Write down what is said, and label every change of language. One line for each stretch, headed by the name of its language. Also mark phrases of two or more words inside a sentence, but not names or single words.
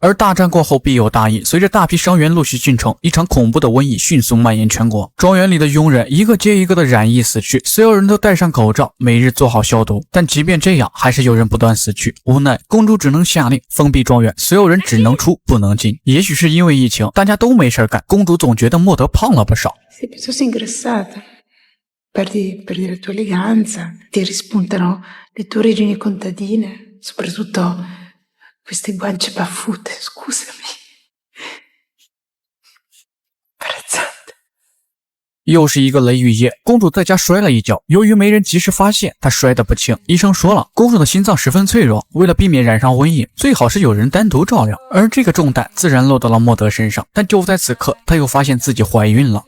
Chinese: 而大战过后必有大疫，随着大批伤员陆续进城，一场恐怖的瘟疫迅速蔓延全国。庄园里的佣人一个接一个的染疫死去，所有人都戴上口罩，每日做好消毒。但即便这样，还是有人不断死去。无奈，公主只能下令封闭庄园，所有人只能出不能进。也许是因为疫情，大家都没事干，公主总觉得莫德胖了不少。
Italian: Sei piuttosto ingrassata. Perdi la tua eleganza, ti rispuntano le tue origini contadine, soprattutto queste guance baffute, scusami. Imbarazzante.
Chinese: 又是一个雷雨夜，公主在家摔了一跤，由于没人及时发现，她摔得不轻。医生说了，公主的心脏十分脆弱，为了避免染上瘟疫，最好是有人单独照料。而这个重担自然落到了莫德身上。但就在此刻，她又发现自己怀孕了。